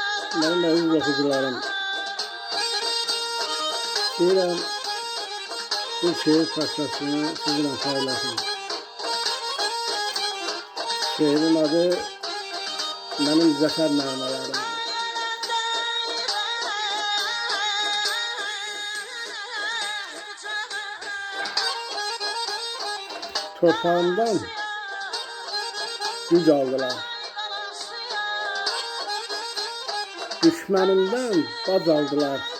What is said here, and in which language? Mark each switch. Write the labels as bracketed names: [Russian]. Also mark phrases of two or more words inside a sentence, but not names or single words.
[Turkish] Benim aziz okucularım, deyirəm, bir şehir parçasını sizinle paylaşayım. Şehrin adı benim [Azerbaijani] zəfər namələrim. Torpağımdan güc aldılar. Düşmanımdan bac aldılar.